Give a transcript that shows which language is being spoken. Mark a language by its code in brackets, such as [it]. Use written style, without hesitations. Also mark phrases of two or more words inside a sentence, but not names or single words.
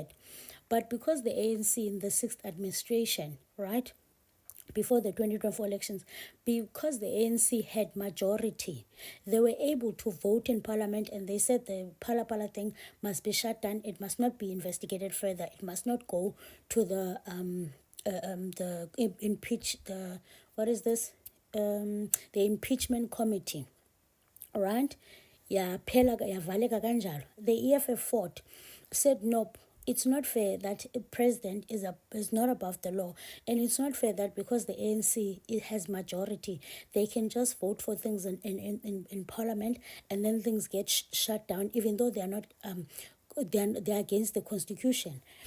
[en] But because the ANC in the sixth administration, right, before the 2024 elections, because the ANC had majority, they were able to vote in Parliament, and they said the Pala Pala thing must be shut down. It must not be investigated further. It must not go to the what is this, the impeachment committee, right? [nd] Yaphela yavaleka kanjalo. [en] The EFF fought, said nope. It's not fair that a president is not above the law, and it's not fair that because the ANC it has majority, they can just vote for things in Parliament, and then things get shut down, even though they are not they're against the Constitution.